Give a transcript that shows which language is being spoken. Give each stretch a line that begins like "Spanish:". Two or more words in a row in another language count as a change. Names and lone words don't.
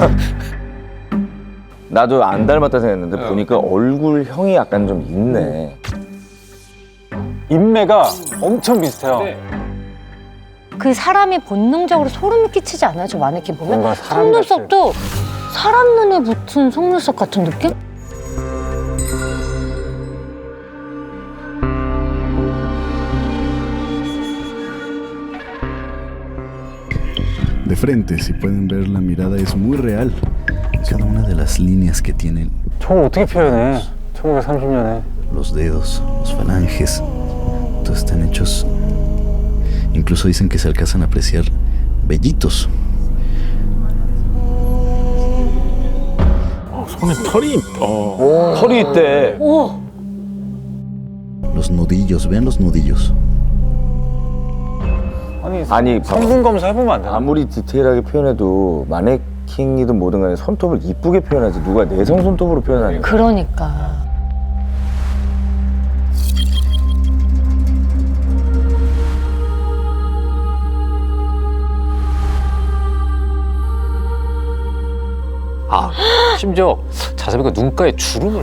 Korean: 나도 안 닮았다 생각했는데 보니까 얼굴형이 약간 좀 있네. 인매가 엄청 비슷해요. 그 사람이 본능적으로 소름이 끼치지 않아요? 저 마네킹 보면? 뭔가 사람 속눈썹도 사람 눈에 붙은 속눈썹 같은 느낌?
Spanish: De frente, si pueden ver, la mirada es muy real. Cada una de las líneas que tienen,
Korean: 저걸 어떻게 표현해? 1930년에.
Spanish: los dedos, los falanges, todos están hechos. Incluso dicen que se alcanzan a apreciar vellitos.
Korean: 손에 털이 털이 있대. 오!
Spanish: Los nudillos, vean los nudillos.
Korean: 아니 봐봐. 성분 검사 해보면 안 되나? 아무리 디테일하게 표현해도 마네킹이든 뭐든 간에 손톱을 이쁘게 표현하지 누가 내성 손톱으로 표현하냐. 그러니까. 아, 심지어 자세히 보니까 눈가에 주름을.